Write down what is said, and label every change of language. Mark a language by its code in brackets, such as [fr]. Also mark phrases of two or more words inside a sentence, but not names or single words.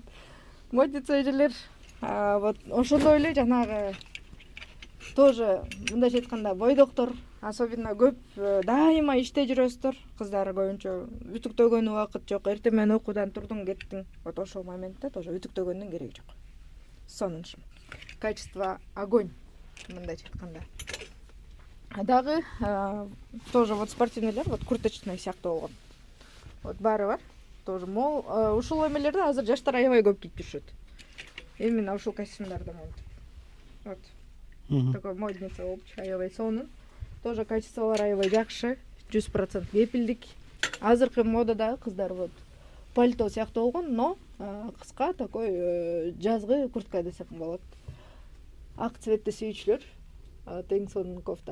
[ky] Модница эжелер вот ошондой эле жанагы тоже мындайча айтканда бойдоктор, особенно көп дайыма иште жүрөсүздөр. Кыздар көбүнчө үтүктөгөн убакыт жок, эртең менен окуудан турдуң, кеттиң. Вот ошол моментте тоже үтүктөгөндүн кереги жок. Сонун шым. [ru] Качество огонь, [ky] мындайча айтканда. Дагы [ru] тоже вот [ky] спортивныйлар, вот курточный сыяктуу болгон. Вот баары бар. Тоже мол, ушул эмелерди азыр жаштар аябай көп кийип жүрүшөт. Именно ушул костюмдарды монтип. Вот. [ru] Такой модница [ky] болчу, аябай сонун. Тоже качестволор аябай жакшы, 100% кепилдик. Азыркы модада кыздар вот пальто сыяктуу болгон, но кыска такой жазгы куртка десем болот. Ак цветти сүйүүчүлөр тең сонун кофта.